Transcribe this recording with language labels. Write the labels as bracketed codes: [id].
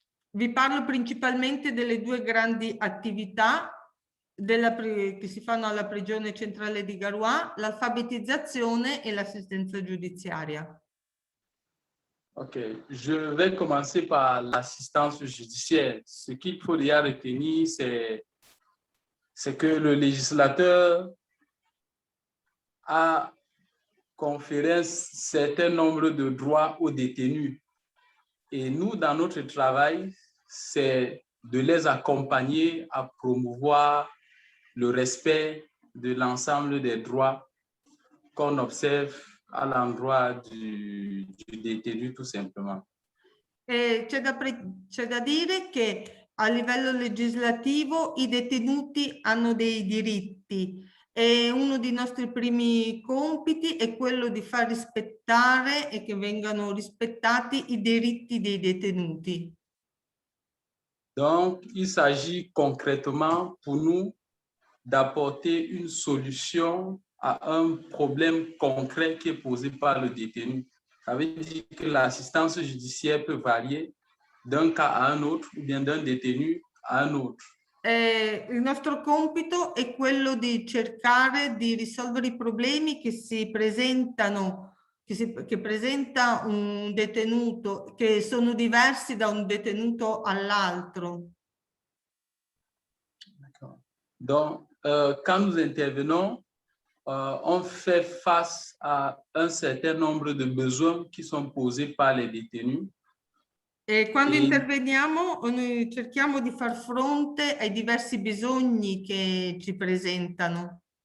[it] Vi parlo principalmente delle due grandi attività che si fanno alla prigione centrale di Garoua, l'alfabetizzazione et l'assistenza giudiziaria. [fr] Ok, je vais commencer par l'assistance judiciaire. Ce qu'il faut déjà retenir, c'est que le législateur a conféré un certain nombre de droits aux détenus. Et nous, dans notre travail, c'est de les accompagner à promouvoir le respect de l'ensemble des droits qu'on observe à l'endroit du détenu, tout simplement. [it] C'è da dire che a livello legislativo i detenuti hanno dei diritti e uno dei nostri primi compiti è quello di far rispettare e che vengano rispettati i diritti dei detenuti. [fr] Donc, il s'agit concrètement pour nous d'apporter une solution à un problème concret qui est posé par le détenu. Ça veut dire que l'assistance judiciaire peut varier d'un cas à un autre ou bien d'un détenu à un autre. [it] Il nostro compito è quello di cercare di risolvere i problemi che si presentano, che presenta un detenuto, che sono diversi da un detenuto all'altro. [fr] Donc, quand nous intervenons, on fait face à un certain nombre de besoins qui sont posés par les détenus. [it] E quando interveniamo, noi cerchiamo di far fronte ai diversi bisogni che ci presentano.